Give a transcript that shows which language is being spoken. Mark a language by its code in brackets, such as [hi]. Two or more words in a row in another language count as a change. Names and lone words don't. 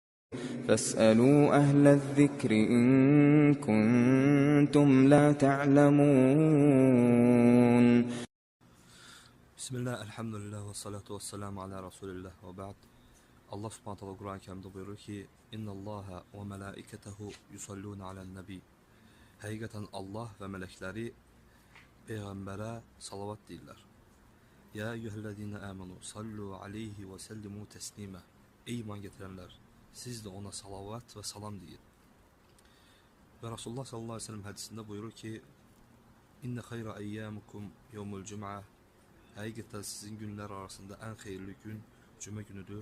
[ar] فاسألوا أهل الذكر إن كنتم لا تعلمون. Bismillah, الحمد لله والصلاة والسلام على رسول الله وبعد. الله سبحانه وتعالى [az] Kur'an-ı Kerim'de buyurur ki [ar] إن الله وملائكته يصلون على النبي. [az] Həqiqətən Allah və mələkləri Peyğəmbərə salavat deyirlər. [ar] يا أيها الذين آمنوا صلوا عليه وسلموا تسليما. [az] Ey iman gətirənlər, siz də ona salavat və salam deyin. Və Rasulullah [ar] صلى الله عليه وسلم [az] hədisində buyurur ki [ar] إن خير أيامكم يوم الجمعة. [az] Həqiqətən sizin günlər arasında ən xeyirli gün cümə günüdür.